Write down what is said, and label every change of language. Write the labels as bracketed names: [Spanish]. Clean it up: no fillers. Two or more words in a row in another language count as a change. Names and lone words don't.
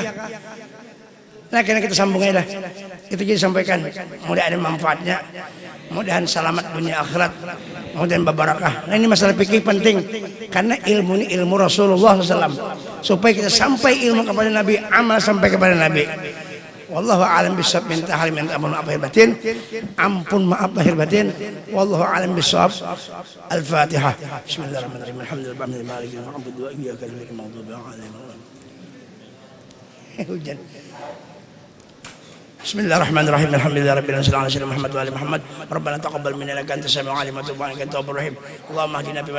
[Indonesian] Nah karena kita sambung aja dah. Itu jadi sampaikan. Mudah ada manfaatnya. Mudahan selamat dunia akhirat. Mudahan berbarakah. Nah ini masalah fikih penting. Karena ilmu ini ilmu Rasulullah SAW. Supaya kita sampai ilmu kepada Nabi, amal sampai kepada Nabi. [Arabic] والله أعلم بالصواب. [Indonesian] Minta hal minta ampun maaf lahir batin. Ampun maaf lahir batin. [Arabic] والله أعلم بالصواب. Al-Fatihah. بسم الله الرحمن الرحيم. الحمد لله مالك يوم الدين وإياك نعبد وإياك نستعين. [Indonesian] Hujan. [Arabic] بسم الله الرحمن الرحيم الحمد لله رب العالمين على سيدنا محمد وعلى محمد ربنا تقبل منا انك انت السميع العليم وتب علينا انك التواب الرحيم اللهم اهدنا بمن